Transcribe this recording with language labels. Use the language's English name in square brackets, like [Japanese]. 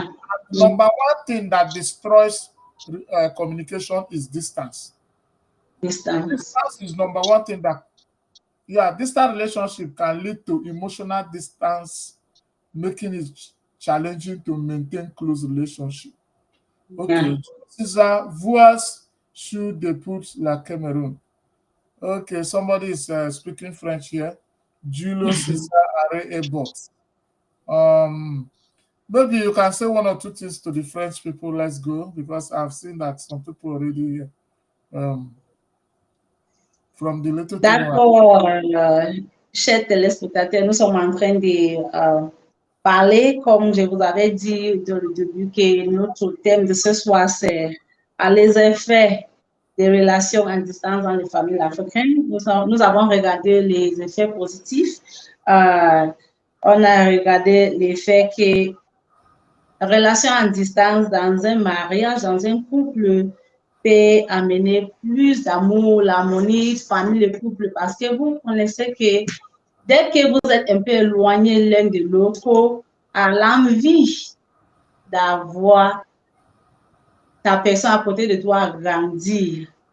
[English] And number one thing that destroys communication is distance. Distance. Distance is number one thing that, yeah, distant relationship can lead to emotional distance, making it challenging to maintain close relationship. Yeah. [French] Okay, Cesar, voix sur depuis la Cameroon. [English] Okay, somebody is speaking French here. Julio Cesar Are Ebot. Maybe you can say one or two things to the French people. Let's go, because I've seen that some people already from the little thing. [French] D'accord, chers téléspectateurs, nous sommes en train de parler, comme je vous avais dit dans le début, que notre thème de ce soir, c'est les effets des relations en distance dans les familles africaines. Nous avons regardé les effets positifs. On a regardé l'effet que relation en distance dans un mariage, dans un couple, peut amener plus d'amour, l'harmonie, famille, le couple, parce que vous connaissez que dès que vous êtes un peu éloignés l'un de l'autre, à l'envie d'avoir ta personne à côté de toi grandir.